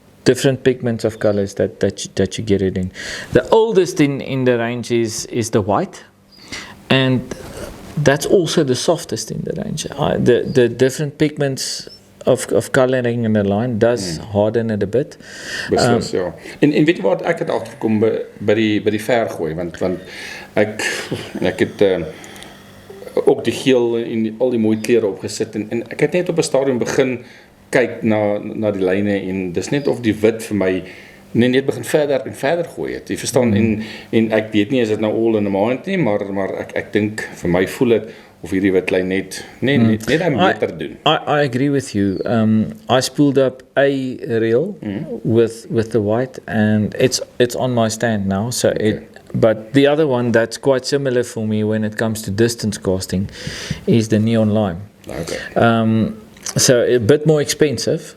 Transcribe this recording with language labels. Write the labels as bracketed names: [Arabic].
[English] different pigments of colors that you get it in. The oldest in the range is the white, and that's also the softest in the range. The different pigments of coloring in the line does harden it a bit. [Afrikaans] Beslis, ja. En weet jy wat ek het agtergekom by die vergooi, want ek het ook die geel en al die mooi kleure opgesit en ek het net op 'n stadium begin kyk na die lyne en dis net of die wit vir my net begin verder en verder gooi het. Jy verstaan en ek weet nie is dit nou [English] all in the mind [Afrikaans] nie, maar ek dink vir my voel dit of hierdie wit lyn net beter doen. [English] I agree with you. I spooled up a reel with the white, and it's on my stand now. So but the other one that's quite similar for me when it comes to distance casting is the neon lime. Okay. So a bit more expensive.